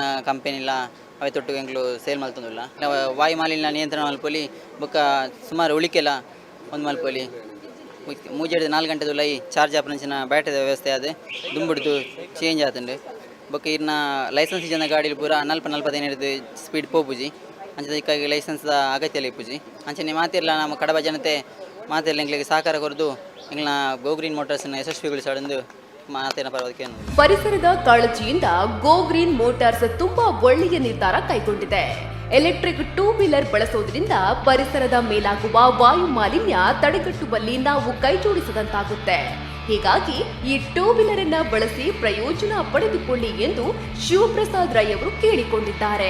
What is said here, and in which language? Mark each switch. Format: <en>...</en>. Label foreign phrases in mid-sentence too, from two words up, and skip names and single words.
<tcy>ಕಂಪೆನಿಲ ಅವೆ ತೊಟ್ಟು ಎಂಗ್ಲು ಸೇಲ್ ಮಲ್ತೊಂದುಲ್ಲ ವಾಯು ಮಾಲಿನ್ಯ ನಿಯಂತ್ರಣ ಮಲ್ಪೊಲಿ ಬೊಕ್ಕ ಸುಮಾರು ಉಳಿಕೆಲ್ಲ ಒಂದು ಮಲ್ಪೊಲಿ ಮೂಜೆಡ್ 4 ಗಂಟೆದು ಲೈ ಚಾರ್ಜ್ ಆಪನಂಚಿನ ಬ್ಯಾಟರಿ ವ್ಯವಸ್ಥೆ ಅದು ದುಂಬಿಡ್ದು ಚೇಂಜ್ ಆತಂಡು ಬೊಕ್ಕ ಇರ್ನ ಲೈಸೆನ್ಸ್ ಇಜ್ಜನ ಗಾಡಿಲಿ ಪೂರ 40-45 ಸ್ಪೀಡ್ ಪೋಪುಜಿ ಅಂಚೆ ಇದಕ್ಕಾಗಿ ಲೈಸೆನ್ಸ್ ಅಗತ್ಯ ಇಪ್ಪುಜಿ ಅಂಚನೆ ಮಾತಿರ್ಲ ನಮ್ಮ ಕಡಬ ಜನತೆ ಮಾತಿರ್ಲ ಎಂಗ್ಲಿಗೆ ಸಹಕಾರ ಕೊರದು ಎಂಗ್ಲ ಗೋ ಗ್ರೀನ್ ಮೋಟಾರ್ಸ್ನ ಯಶಸ್ವಿಗೊಳಿಸಾಡೆಂದು ಮಾತೇನ ಪರವಾಗಿ.</tcy> <kn>ಪರಿಸರದ ಕಾಳಜಿಯಿಂದ ಗೋ ಗ್ರೀನ್ ಮೋಟಾರ್ಸ್ ತುಂಬಾ ಒಳ್ಳೆಯ ನಿರ್ಧಾರ ಕೈಗೊಂಡಿದೆ.</kn> <en>electric two wheeler</en> <kn>ಬಳಸೋದ್ರಿಂದ ಪರಿಸರದ ಮೇಲಾಗುವ ವಾಯು ಮಾಲಿನ್ಯ ತಡೆಗಟ್ಟುವಲ್ಲಿ ನಾವು ಕೈಜೋಡಿಸಿದಂತಾಗುತ್ತೆ. ಹೀಗಾಗಿ ಈ</kn> <en>two wheeler</en> <kn>ಅನ್ನ ಬಳಸಿ ಪ್ರಯೋಜನ ಪಡೆದುಕೊಳ್ಳಿ ಎಂದು ಶಿವಪ್ರಸಾದ್ ರೈ ಅವರು ಕೇಳಿಕೊಂಡಿದ್ದಾರೆ.</kn>